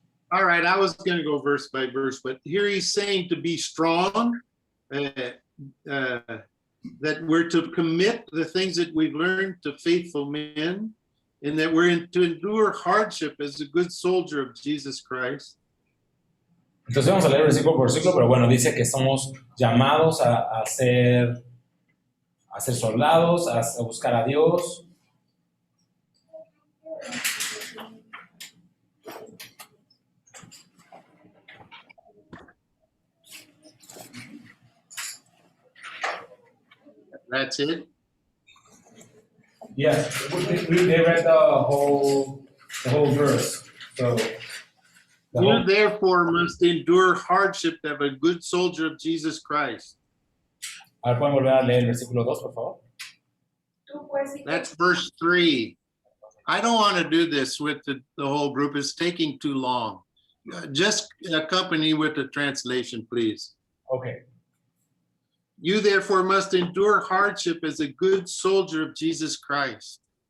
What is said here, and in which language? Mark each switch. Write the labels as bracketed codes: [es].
[en] All right, I was going to go verse by verse, but here he's saying to be strong, that we're to commit the things that we've learned to faithful men, and that we're to endure hardship as a good soldier of Jesus Christ. [es] Entonces vamos a leer versículo por versículo, pero bueno, dice que somos llamados a ser soldados, a buscar a Dios. [en] That's it. Yeah, they read the whole verse. So, You therefore must endure hardship as a good soldier of Jesus Christ. [es] A ver, ¿pueden volver a leer el versículo 2, por favor? Tú pues, hijo, [en] That's verse 3. I don't want to do this with the whole group. It's taking too long. Just accompany with the translation, please. Okay. You therefore must endure hardship as a good soldier of Jesus Christ.